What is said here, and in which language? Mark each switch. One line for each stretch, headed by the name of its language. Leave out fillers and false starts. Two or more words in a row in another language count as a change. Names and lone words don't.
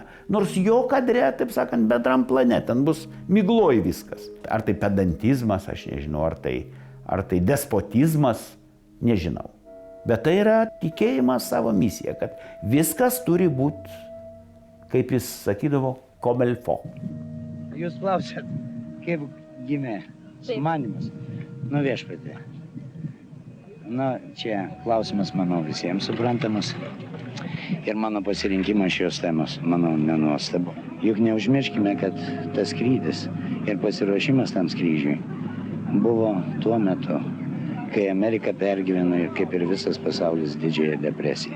Lithuanian: Nors jo kadre, taip sakant, bedram plane, ten bus migloj viskas. Ar tai pedantizmas, aš nežinau, ar tai despotizmas, nežinau. Bet tai yra tikėjimas savo misiją, kad viskas turi būti, kaip jis sakydavo,
French: comme il faut.
Lithuanian: Jūs klausėt, kaip gimė sumanymas? Viešpatie. Čia klausimas, manau, visiems suprantamas. Ir mano pasirinkimas šios temos, manau, nenuostabu. Juk neužmirškime, kad tas skrydis ir pasiruošimas tam skrydžiui buvo tuo metu, kai Amerika pergyveno ir kaip ir visas pasaulis didžiąją depresiją.